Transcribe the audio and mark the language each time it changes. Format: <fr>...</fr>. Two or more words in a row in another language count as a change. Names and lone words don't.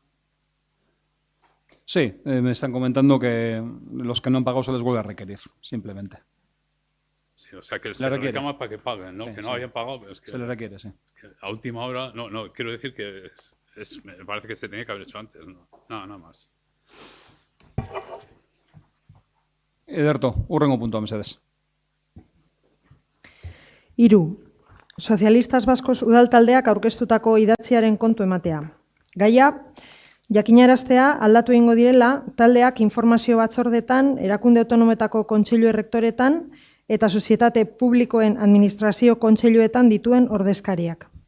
<es>Sí, me están comentando que los que no han pagado se les vuelve a requerir, simplemente. Sí, o sea, que se les reclama para que paguen, ¿no? Sí, que no hayan pagado, pero es que... Se les requiere, sí. Es que a última hora, no, quiero decir que me parece que se tenía que haber hecho antes, ¿no? Nada más.</es> <eu>Ederto, hurrengo puntua mesedez. Hiru, Sozialistas Baskos udal taldeak aurkeztutako idatziaren kontu ematea. Gaia, jakinaraztea aldatu egingo direla taldeak informazio batzordetan, erakunde autonometako kontseilu errektoretan eta sozietate publikoen administrazio kontseiluetan dituen ordezkariak.</eu>